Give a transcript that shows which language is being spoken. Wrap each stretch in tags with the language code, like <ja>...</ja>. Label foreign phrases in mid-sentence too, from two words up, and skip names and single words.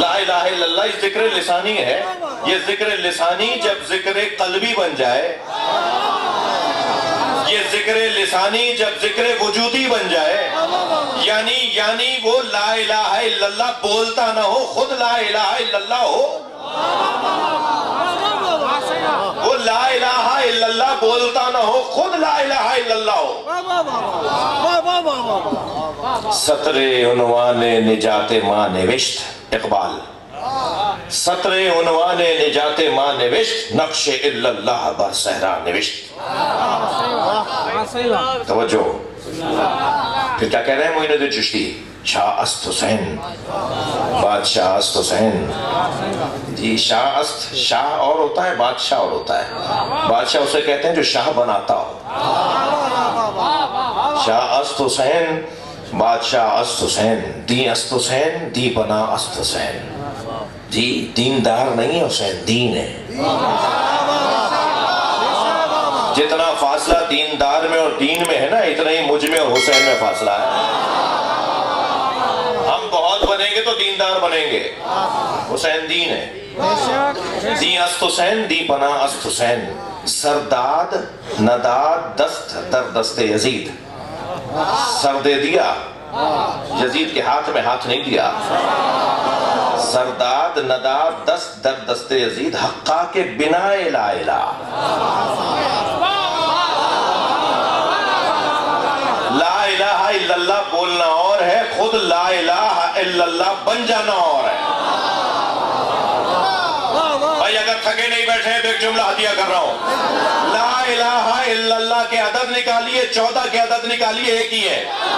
<ar>لا الہ الا اللہ</ar> <ur>یہ ذکر لسانی ہے۔ یہ ذکر لسانی جب ذکر قلبی بن جائے، یہ ذکر لسانی جب ذکر وجودی بن جائے، یعنی وہ</ur> <ar>لا الہ الا اللہ</ar> <ur>بولتا نہ ہو، خود</ur> <ar>لا الہ الا اللہ</ar> <ur>ہو۔</ur> <ar>وہ لا الہ الا اللہ بولتا نہ ہو، خود لا الہ الا اللہ ہو۔</ar> <fa>سطر عنوان نجات ماں نوشت، اقبال، سطر عنوان نجات ماں نوشت، نقش</fa> <ar>الا اللہ</ar> <fa>بر صحرا نوشت۔</fa> <ur>توجہ، پھر کیا کہہ رہے ہیں معین الدین چشتی؟</ur> <fa>شاہ است حسین، بادشاہ است حسین۔</fa> <ur>جی</ur> <fa>شاہ است،</fa> <ur>شاہ اور ہوتا ہے، بادشاہ اور ہوتا ہے۔ بادشاہ اسے کہتے ہیں جو شاہ بناتا ہو۔</ur> <fa>شاہ است حسین، بادشاہ است حسین، دی است حسین، دی بنا است حسین۔</fa> <ur>جی دیندار نہیں ہے حسین، دین ہے۔ جتنا فاصلہ دیندار میں اور دین میں ہے نا، اتنا ہی مجھ میں اور حسین میں فاصلہ ہے۔ ہم بہت بنیں گے تو دیندار بنیں گے، حسین دین ہے۔</ur> <fa>دی است حسین، دی بنا است حسین، سرداد نداد دست در دست یزید۔</fa> <ur>سر دے دیا، یزید کے ہاتھ میں ہاتھ نہیں دیا۔</ur> <fa>سرداد نداد دست در دست یزید، حقا کے بنا</fa> <ar>لا الہ۔ لا الہ الا اللہ</ar> <ur>بولنا اور ہے، خود</ur> <ar>لا الہ الا اللہ</ar> <ur>بن جانا اور ہے۔ بھائی اگر تھکے نہیں بیٹھے ہیں تو ایک جملہ ہدیہ کر رہا ہوں،</ur> <ar>لا الہ الا اللہ</ar> <ur>کے عدد نکالیے، 14 کے عدد نکالیے، ایک ہی ہے۔</ur>